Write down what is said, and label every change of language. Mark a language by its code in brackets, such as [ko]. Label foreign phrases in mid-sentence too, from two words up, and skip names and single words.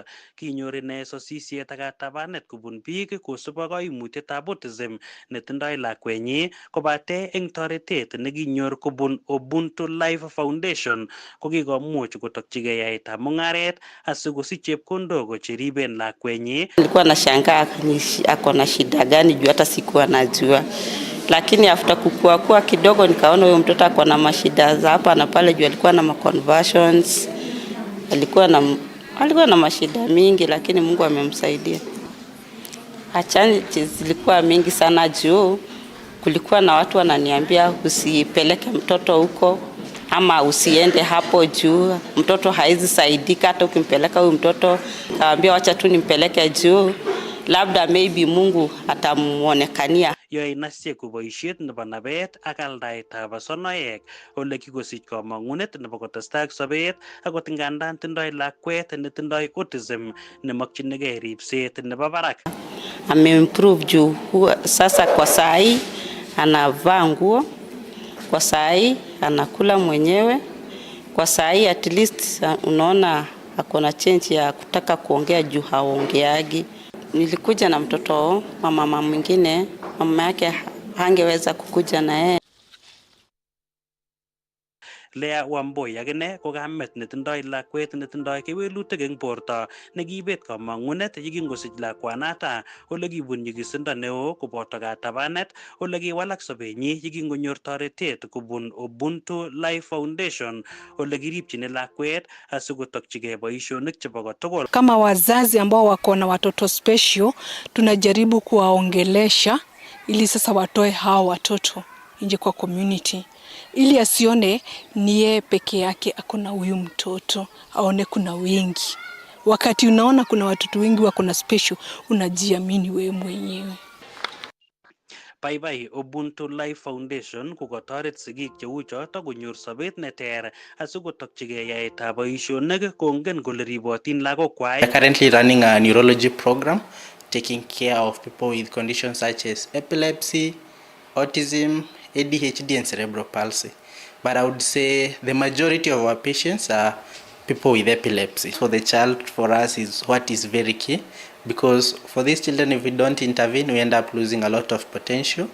[kln] Kinyor ine sosisiet ak katabanet kobun biik kosub ak kaimutietab autism netindoi lakwenyi kobate eng toretet nekinyor kobun Ubuntu Life Foundation kokikomuch kotokchigei yaetab mung'aret asikosich chepkondok cheriben lakwenyi. [sw] Nilikuwa nashangaa ako na shida gani juu hata sikuwa najua, lakini after kukua kidogo nikaona huyo mtoto ako na mashida za hapa na pale juu alikuwa na conversions, alikuwa na mashida mingi, lakini Mungu amemsaidia. Challenge zilikuwa mingi sana juu kulikuwa na watu wananiambia usipeleke mtoto huko ama usiende hapo juu mtoto haizi saidika hata ukimpeleka huyu mtoto. Kaambia wacha tu nimpeleke juu labda maybe Mungu atamuonekania. [kln] Yoe Nasieku boisiet nebo nabet ak aldaetab asonoek ole kikosich kamang'unet nebo kotestai ak sobet akot ngandan tindoi lakwet netindoi autism nemakchinigei ripset nebo barak. [sw] Ameimprove juu sasa kwa saa hii anavaa nguo, kwa saa hii anakula mwenyewe, kwa saa hii [en] at least [sw] unaona akona change ya kutaka kuongea juu haongeagi. Nilikuja na mtoto wa mama mwingine, mama yake hangeweza kukuja na yeye. [kln] Lea Wamboi akine ko kamet netindoi lakwet netindoi kewelutik eng borto nekibet kamang'unet yekingosich lakwanata ole kibun nyigisindo neo koboto katabanet ole kiwalak sobenyi yekingonyor toretet kobun Ubuntu Life Foundation ole kiripchini lakwet asikotokchigei boisionik chebo kotugul. [sw] Kama wazazi ambao wako na watoto special tunajaribu kuwaongelesha ili sasa watoe hao watoto nje kwa community, ili asione ni yeye peke yake akona huyu mtoto, aone kuna wengi. Wakati unaona kuna watoto wengi wako na special, unajiamini wewe mwenyewe. [kln] Baibai Ubuntu Life Foundation kokotoret sigik cheu choto konyor sobet neter asikotokchigei yaetab boisionik kongen kole ribotin lagokwai. [en] We're currently running a neurology program taking care of people with conditions such as epilepsy, autism, ADHD and cerebral palsy. But I would say the majority of our patients are people with epilepsy. So the child for us is what is very key, because for these children, if we don't intervene, we end up losing a lot of potential.